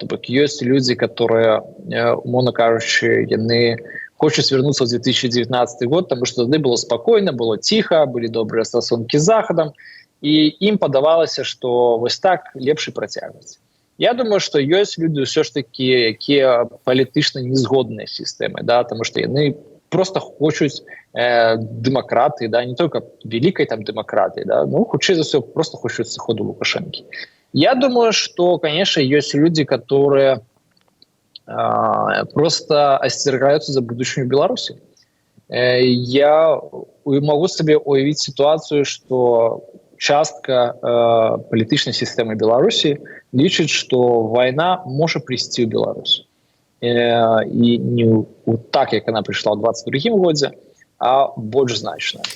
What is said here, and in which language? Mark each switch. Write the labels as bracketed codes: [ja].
[be] То бок ёсць людзі, которые, умоўна кажучы, яны хочуць вярнуцца ў 2019 год, таму што тады было спакойна, было ціха, былі добрыя стасункі з Захадам, і ім падавалася, што вось так лепш і працягваць. Я думаю, што ёсць людзі ўсё ж такі, якія палітычна не згодныя з сістэмай, да? Таму што яны просто хочуць дэмакратыі, да? Не толькі вялікай там дэмакратыі, да? Ну, хутчэй за ўсё, просто хочуць сыходу Лукашэнкі. [ru] Я думаю, што, конечно, [be] ёсць людзі, [ru] которые просто остерегаются за будущую Беларуси. Я могу себе уявить ситуацию, что [be] частка палітычнай сістэмы Беларусі лічыць, што вайна можа прыйсці ў Беларусь. І не так, як яна прыйшла ў 22 годзе, а больш значна.